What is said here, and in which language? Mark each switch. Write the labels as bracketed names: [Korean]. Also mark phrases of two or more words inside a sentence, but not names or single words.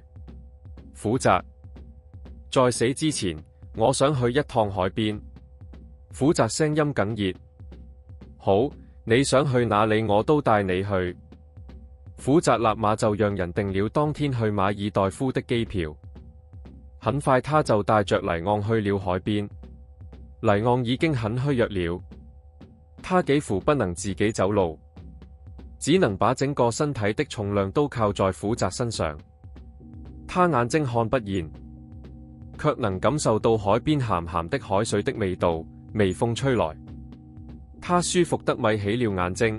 [Chinese] 苦澤，在死之前，我想去一趟海邊。苦澤聲音哽咽。好，你想去哪裏我都帶你去。苦澤立馬就讓人訂了當天去馬爾代夫的機票。很快他就帶着黎昂去了海邊。黎昂已經很虛弱了，他幾乎不能自己走路，只能把整個身體的重量都靠在苦澤身上。他眼睛看不見，卻能感受到海邊鹹鹹的海水的味道，微風吹來，他舒服得眯起了眼睛。